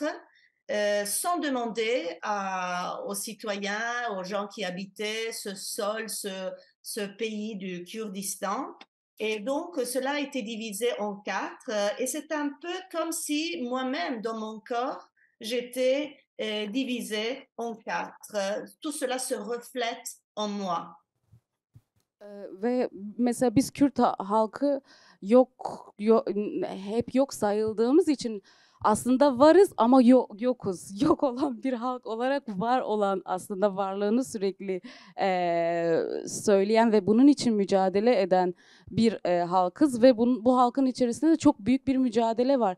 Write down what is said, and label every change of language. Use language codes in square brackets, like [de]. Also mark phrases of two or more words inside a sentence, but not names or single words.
[fr] Sans demander aux citoyens, aux gens qui habitaient ce sol, ce pays du Kurdistan. Et donc, cela a été divisé en 4. Et c'est un peu comme si moi-même, dans mon corps, j'étais divisée en 4. Tout cela se reflète en moi. [tr] Ve mesela biz Kürt halkı hep yok sayıldığımız için aslında varız ama yokuz. Yok olan bir halk olarak var olan aslında varlığını sürekli söyleyen ve bunun için mücadele eden bir halkız ve bu halkın içerisinde de çok büyük bir mücadele var.